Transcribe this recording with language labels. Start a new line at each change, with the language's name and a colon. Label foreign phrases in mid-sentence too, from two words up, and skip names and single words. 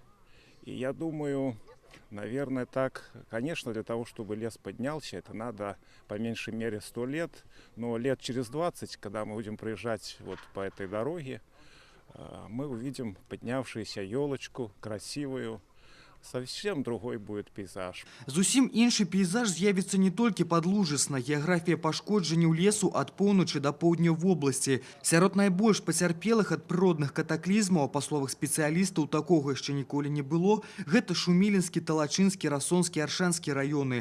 Russian: И я думаю, наверное, так, конечно, для того, чтобы лес поднялся, это надо по меньшей мере 100 лет, но лет через 20, когда мы будем проезжать вот по этой дороге, мы увидим поднявшуюся елочку, красивую. Совсем другой будет пейзаж.
Belarusian: Зусім іншы пейзаж з'явіцца не толькі падлужысна. Геаграфія пашкоджанняў лесу ад поўначы да поўдня вобласці. Сярод найбольш пацярпелых ад прыродных катаклізмаў, па словах спецыялістаў, такога яшчэ ніколі не было, гэта Шумілінскі, Талачынскі, Расонскі, Аршанскі раёны.